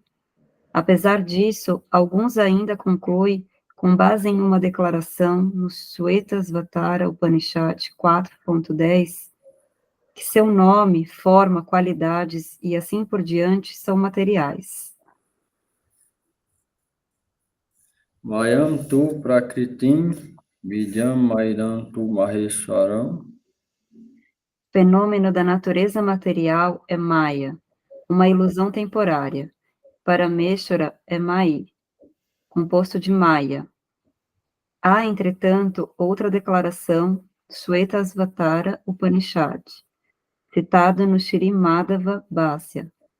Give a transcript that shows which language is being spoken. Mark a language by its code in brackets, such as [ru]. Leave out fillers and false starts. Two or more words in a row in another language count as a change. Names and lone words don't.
[pt] Apesar disso, alguns ainda concluem, com base em uma declaração no Shvetashvatara Upanishad 4.10, que seu nome, forma, qualidades e assim por diante são materiais. [sa] Mayam tu prakritim vidyam mairam tu maheshwaram. [pt] Fenômeno da natureza material é Maya, uma ilusão temporária. Parameshwara é Mai, composto de Maya. Há, entretanto, outra declaração, Shvetashvatara Upanishad, citado no Shri Madhava Bhasya.